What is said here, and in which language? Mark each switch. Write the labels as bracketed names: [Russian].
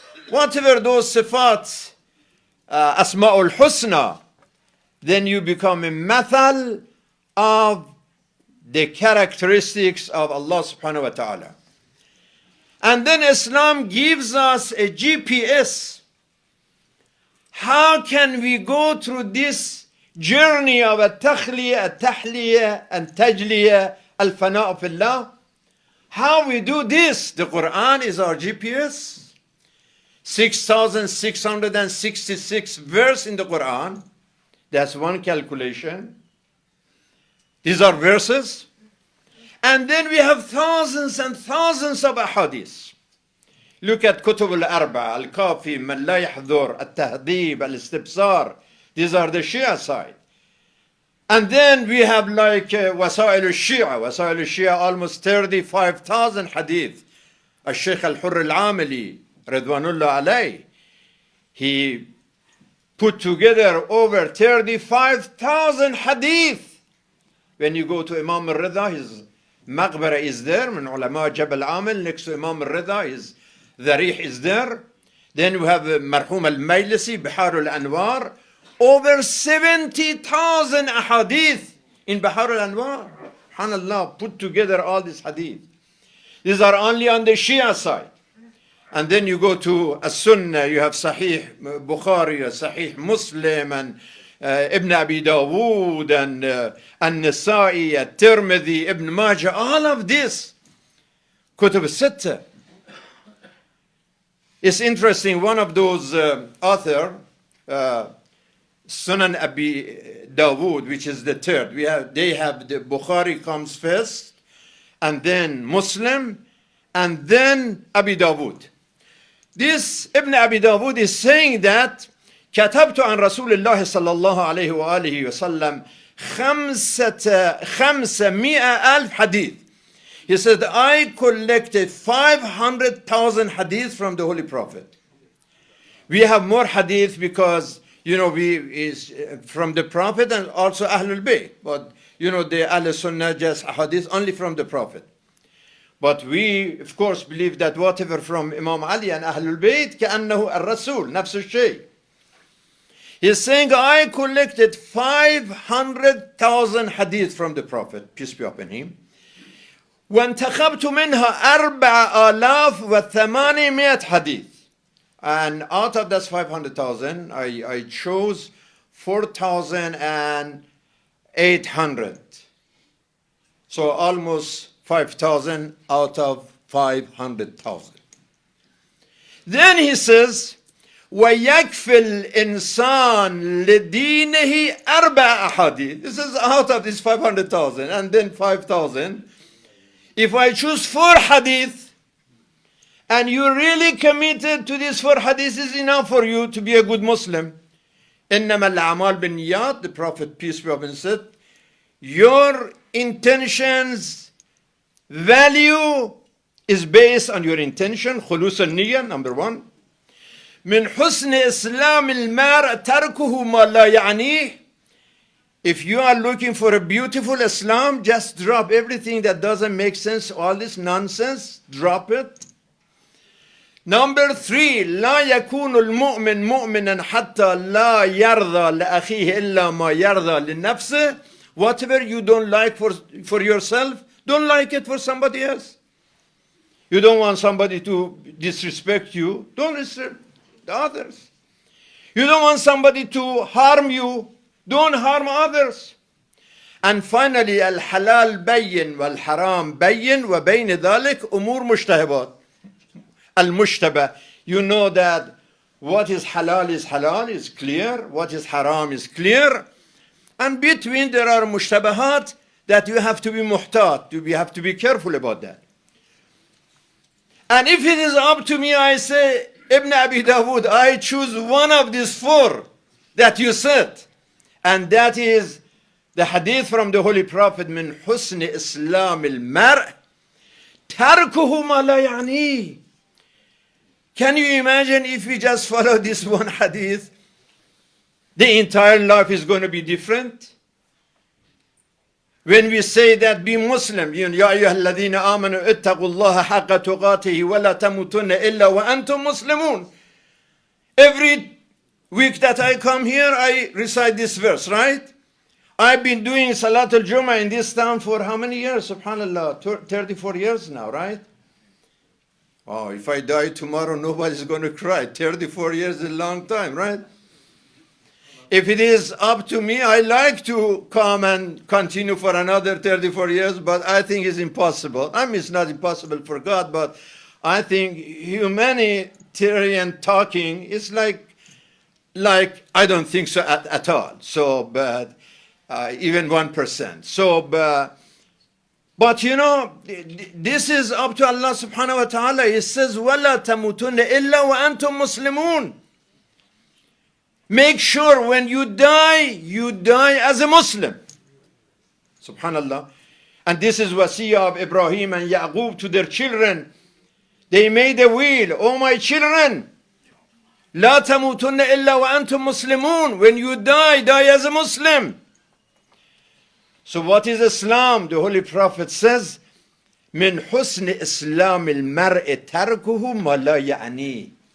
[English] Whatever those sifat, asma'ul husna, then you become a mathal of the characteristics of Allah subhanahu wa ta'ala. And then Islam gives us a GPS. How can we go through this journey of [Arabic] التخلية التحلية التجلية الفناء في الله. [English] How we do this? The Quran is our GPS. 6,666 verse in the Quran. That's one calculation. These are verses. And then we have thousands and thousands of ahadith. Look at [Arabic] كتب الأربعة, الكافي, من لا يحضر, التهذيب, الاستبصار. [English] These are the Shia side. And then we have like وسائل الشيعة. وسائل الشيعة almost 35,000 hadith. الشيخ الحر العاملي [Arabic] رضوان الله عليه, [English] he put together over 35,000 hadith. When you go to Imam al-Rida, his maqbara is there, [Arabic] من علماء جبل عامل, [English] next to Imam al-Rida, his dharih is there. Then we have مرحوم الميلسي, بحار الأنوار, over 70,000 ahadith in Bahar al-Anwar. SubhanAllah, put together all these hadith. These are only on the Shia side. And then you go to As-Sunnah, you have Sahih Bukhari, Sahih Muslim, and Ibn Abi Dawood, and An-Nasa'i, At-Tirmidhi, Ibn Majah, all of this. Kutub al-Sitta. It's interesting, one of those author, Sunan Abi Dawood, which is the third. They have the Bukhari comes first, and then Muslim, and then Abi Dawood. This Ibn Abi Dawood is saying that [Arabic] كتبت عن رسول الله صلى الله عليه وآله وسلم [English] 500,000 hadith. He said, I collected 500,000 hadith from the Holy Prophet. We have more hadith because, you know, we is from the Prophet and also Ahlul Bayt. But, you know, the Ahl Sunnah just hadith only from the Prophet. But we, of course, believe that whatever from Imam Ali and Ahlul Bayt, [Arabic] كأنه الرسول, نفس الشيء. [English] He's saying, I collected 500,000 hadith from the Prophet, peace be upon him. [Arabic] وانتخبت منها 4,800 hadith. [English] And out of that 500,000, I chose 4,800. So almost 5,000 out of 500,000. Then he says, [Arabic] وَيَكْفِ الْإِنسان لِدِينِهِ 4 أحاديث. [English] This is out of this 500,000 and then 5,000. If I choose 4 hadith, and you're really committed to these 4 hadiths, is enough for you to be a good Muslim. [Arabic] إِنَّمَا الْأَعْمَالُ بِالنِّيَّاتِ, [English] the Prophet, peace be upon him, said, your intentions, value is based on your intention. [Arabic] خلوص النية, [English] number 1. [Arabic] من حسن إسلام المرء تركه ما لا يعنيه. [English] If you are looking for a beautiful Islam, just drop everything that doesn't make sense, all this nonsense, drop it. Number 3, [Arabic] لا يكون المؤمن مؤمنا حتى لا يرضى لأخيه إلا ما يرضى لنفسه. [English] Whatever you don't like for yourself, don't like it for somebody else. You don't want somebody to disrespect you, don't respect the others. You don't want somebody to harm you, don't harm others. And finally, [Arabic] الحلال بين والحرام بين وبين ذلك أمور مشتهبات. المشتبه. [English] You know that what is halal, is clear. What is haram is clear. And between there are mushtabahat that you have to be muhtat. You have to be careful about that. And if it is up to me, I say, Ibn Abi Dawood, I choose one of these 4 that you said. And that is the hadith from the Holy Prophet, [Arabic] من حسن إسلام المرء تركه ما لا يعنيه. [English] Can you imagine if we just follow this one hadith, the entire life is going to be different? When we say that be Muslim, [Arabic] يا أيها الذين آمنوا اتقوا الله حق تقاته ولا تموتن إلا وأنتم مسلمون. [English] Every week that I come here, I recite this verse, right? I've been doing Salat al-Jum'ah in this town for how many years? Subhanallah, 34 years now, right? Oh, if I die tomorrow, nobody's going to cry. 34 years is a long time, right? If it is up to me, I like to come and continue for another 34 years, but I think it's impossible. I mean, it's not impossible for God, but I think humanitarian talking is like I don't think so at all. So, but even 1%. So, but you know, this is up to Allah subhanahu wa ta'ala. He says, [Arabic] وَلَا تَمُوتُنَّ إِلَّا وَأَنْتُمْ مُسْلِمُونَ. [English] Make sure when you die as a Muslim. Subhanallah. And this is wasiyah of Ibrahim and Yaqub to their children. They made a will. Oh my children, [Arabic] لا تموتن إلا وأنتم مسلمون. [English] When you die as a Muslim. So what is Islam? The Holy Prophet says, [Arabic] من حسن إسلام المرء تركه ما لا يعنيه.